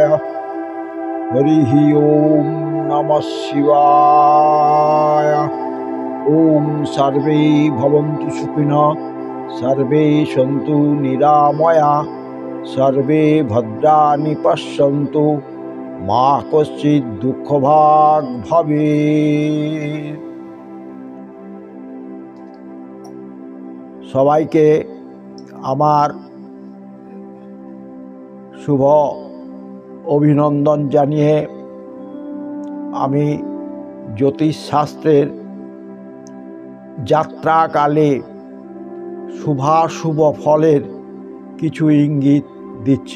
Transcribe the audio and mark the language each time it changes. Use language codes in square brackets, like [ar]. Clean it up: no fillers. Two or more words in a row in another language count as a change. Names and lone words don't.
[sa] হরি ওম নমঃ শিবায়। ওম সর্বে ভবন্তু সুখিনঃ, সর্বে সন্তু নিরাময়াঃ, সর্বে ভদ্রাণি পশ্যন্তু, মা কশ্চিৎ দুঃখভাগ্ ভবেৎ। [bn] সবাইকে আমার শুভ অভিনন্দন জানিয়ে আমি জ্যোতিষশাস্ত্রের যাত্রাকালে শুভাশুভ ফলের কিছু ইঙ্গিত দিচ্ছি।